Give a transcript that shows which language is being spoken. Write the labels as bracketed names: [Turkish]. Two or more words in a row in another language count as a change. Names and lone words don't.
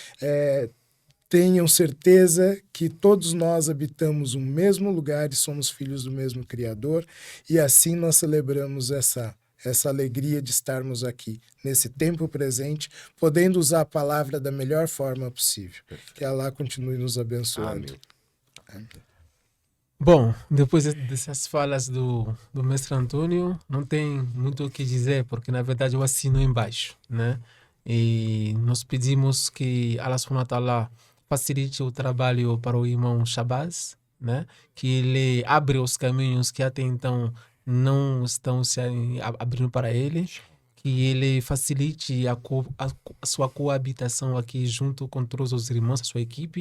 [Portuguese] Tenham certeza que todos nós habitamos o mesmo lugar e somos filhos do mesmo Criador, e assim nós celebramos essa alegria de estarmos aqui, nesse tempo presente, podendo usar a palavra da melhor forma possível. Que Allah continue nos abençoando. Amém. Bom, depois dessas falas do mestre Antônio, não tem muito o que dizer, porque na verdade eu assino embaixo, né? E nós pedimos que [Arabic] الله سبحانه وتعالى [Portuguese] facilite o trabalho para o irmão Shabazz, né? Que ele abre os caminhos que até então não estão se abrindo para ele, que ele facilite a sua coabitação aqui junto com todos os irmãos, a sua equipe.